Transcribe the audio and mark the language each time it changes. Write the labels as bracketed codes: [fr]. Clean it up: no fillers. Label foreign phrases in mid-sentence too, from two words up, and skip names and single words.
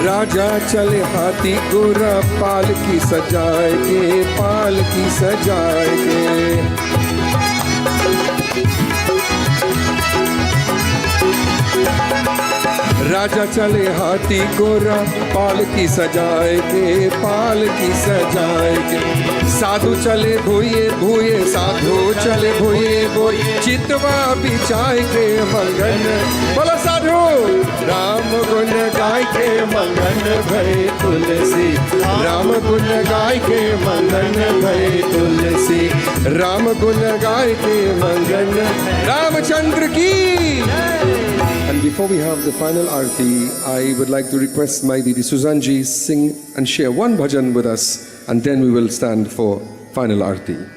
[hi] राजा चले हाथी गोरा पालकी सजाए के, पालकी सजाए के। राजा चले हाथी गोरा पालकी सजाए के, पालकी सजाए के। साधु चले भूये भूये, साधु चले भूये भूये, चितवा बिछाए के मगन। बोलो साधु, राम गुण गाय के मगन भय तुलसी, राम गुण गाय के मगन भय तुलसी, राम गुण गाय के मगन। रामचंद्र की। [en] And before we have the final Arti, I would like to request my Didi Suzanji sing and share one bhajan with us, and then we will stand for final Arti.